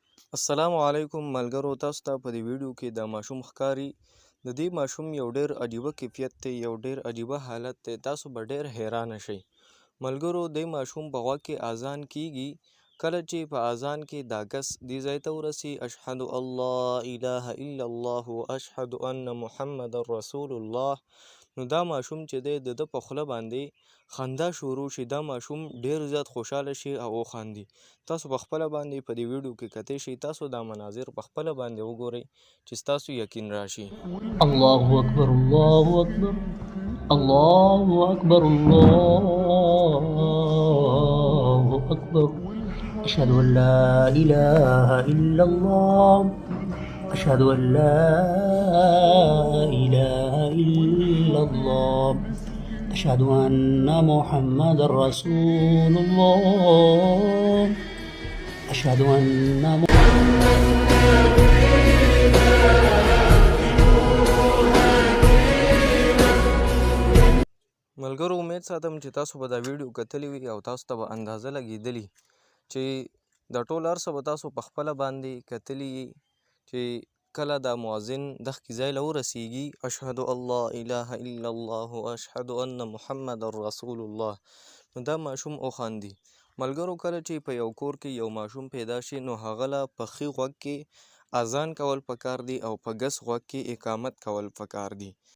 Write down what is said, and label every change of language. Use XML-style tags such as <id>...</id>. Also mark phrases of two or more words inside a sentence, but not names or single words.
<ps>السلام علیکم ملګرو، تاسو ته په دې ویډیو کې د ماشوم ښکاري. د دې ماشوم یو ډېر عجیبه کیفیت دی، یو ډېر عجیبه حالت دی. تاسو به ډېر حیرانه شئ. ملګرو، دې ماشوم په غوږ کې اذان کیږي. کله چې په اذان کې دا کس دې ځای ته ورسي،</ps> <ar>اشهد الله اله الا الله واشهد ان محمد رسول الله،</ar> <ps>نو دا ماشوم چې دی د ده په خوله باندې خندا شروع شي. دا ماشوم ډېر زیات خوشحاله شي او وخاندي. تاسو په خپله باندې په دې ویډیو کې کتی شئ. تاسو دا مناظر په خپله باندې وګورئ چې ستاسو یقین راشي.</ps> <ar>الله أكبر الله أكبر الله أكبر الله أكبر أشهد أن لا إله إلا الله أشهد أن لا إله إلا الله أشهد أن محمد رسول الله أشهد أن</ar> <ps>ملګرو، امید ساتم چې تاسو به دا ویډیو کتلی وي او تاسو ته به اندازه لګېدلي چې دا ټول هر څه به تاسو په خپله باندې کتلي چې کله دا مؤذن دغسې ځای له ورسیږي،</ps> <ar>اشهد الله اله الا الله واشهد ان محمد رسول الله،</ar> <ps>نو دا ماشوم وخاندي. ملګرو، کله چې په یو کور کې یو ماشوم پیدا شي، نو هغه له په ښي غوږ کې اذان کول پکار دي او په ګس غوږ کې اقامت کول پکار دي.</ps>